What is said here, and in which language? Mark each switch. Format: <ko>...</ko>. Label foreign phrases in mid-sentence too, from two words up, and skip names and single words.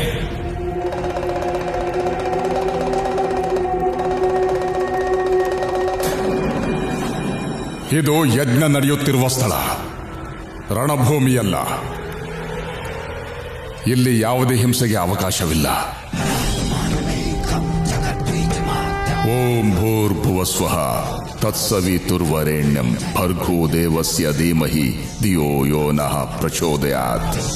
<kn>ಇದು ಯಜ್ಞ ನಡೆಯುತ್ತಿರುವ ಸ್ಥಳ, ರಣಭೂಮಿಯಲ್ಲ. ಇಲ್ಲಿ ಯಾವುದೇ ಹಿಂಸೆಗೆ ಅವಕಾಶವಿಲ್ಲ.</kn> <sa>ಓಂ ಭೂರ್ಭುವಸ್ವಃ ತತ್ಸವಿತುರ್ವರೆಣ್ಯಂ ಭರ್ಗೋ ದೇವಸ್ಯ ಧೀಮಹಿ ಧಿಯೋ ಯೋ ನಃ ಪ್ರಚೋದಯಾತ್.</sa>